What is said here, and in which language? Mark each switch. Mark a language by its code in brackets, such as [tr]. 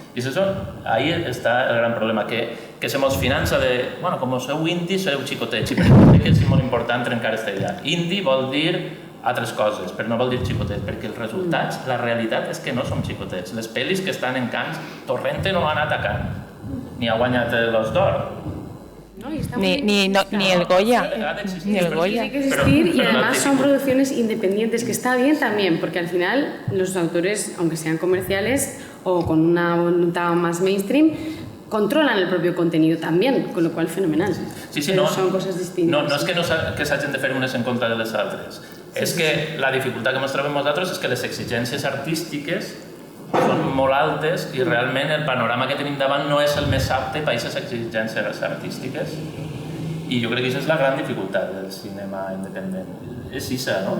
[ca] I això, ahí està el gran problema, que se mos finança de, bueno, com sou indis, sereu xicotets, i per això crec que és molt important trencar aquesta idea. Indi vol dir altres coses, però no vol dir xicotets, perquè els resultats, la realitat és que no som xicotets. Les pel·lis que estan en Cannes, Torrente no ha anat a Cannes, ni ha guanyat l'Os d'Or. [es] ¿no? Y está Ni el Goya. Ni el Goya. Tiene que existir y además son producciones independientes, que está bien también, porque al final los autores, aunque sean comerciales o con una voluntad más mainstream, controlan el propio contenido también, con lo cual fenomenal. Sí, pero no, son cosas distintas. [ca] No és que s'hagin de fer unes en contra de les altres. És que la dificultat que ens trobem nosaltres és que les exigències artístiques són molt altes i realment el panorama que tenim davant no és el més apte per a aquestes exigències artístiques. I jo crec que això és la gran dificultat del cinema independent. És això, no?